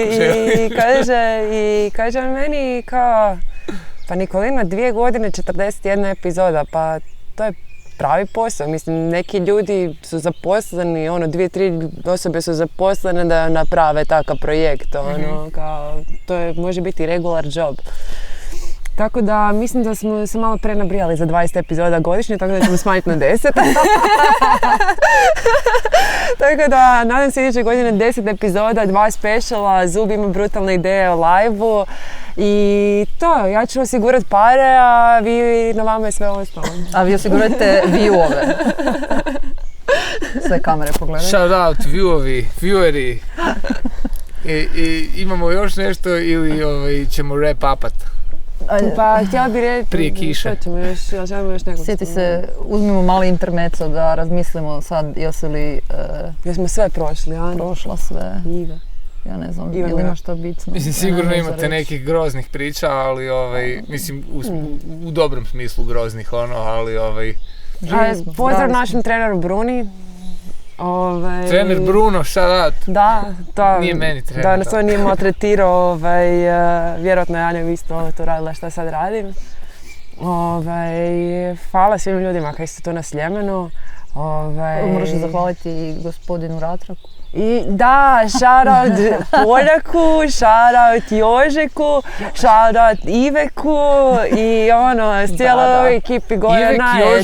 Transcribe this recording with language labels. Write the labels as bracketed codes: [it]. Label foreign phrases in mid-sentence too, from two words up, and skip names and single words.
[hr] I kaže on meni kao, pa Nikolina, 2 godine, 41 epizoda, pa to je pravi posao. Mislim, neki ljudi su zaposleni, 2-3 osobe su zaposlene da naprave takav projekt, kao, to može biti [en] regular job. [hr] Tako da, mislim da smo se malo prenabrijali za 20 epizoda godišnje, tako da ćemo smanjiti na 10. Tako da, nadam se iduće godine 10 epizoda, 2 speciala, Zub ima brutalne ideje o live-u. I to, ja ću osigurati pare, a vi, na vama je sve ostalo. A vi osigurajte view-ove. Sve kamere pogledaj. [en] Shout out, [hr] vieweri. I imamo još nešto ili ćemo wrap-upat? Pa htjela bi reći... Prije kiše. Što ćemo još nekog... Sjeti se, uzmimo mali intermezzo da razmislimo sad jesu li... Jesmo sve prošli, Ana? Prošla sve. Iva. Ja ne znam, ili ima što bitno. Mislim, sigurno imate nekih groznih priča, ali mislim, u dobrom smislu groznih, ali pozdrav našem treneru Bruni. Trener Bruno, [en] shout out. [hr] Da, nije meni trener. Da nas on nije maltretirao, vjerojatno je Anja isto to radila šta sad radim. Hvala svim ljudima koji su tu na Sljemenu. Moraš zahvaliti i gospodinu Ratraku. I da, shoutout Poljaku, shoutout Jožeku, shoutout Iveku i s cijeloj ekipi gore najveći.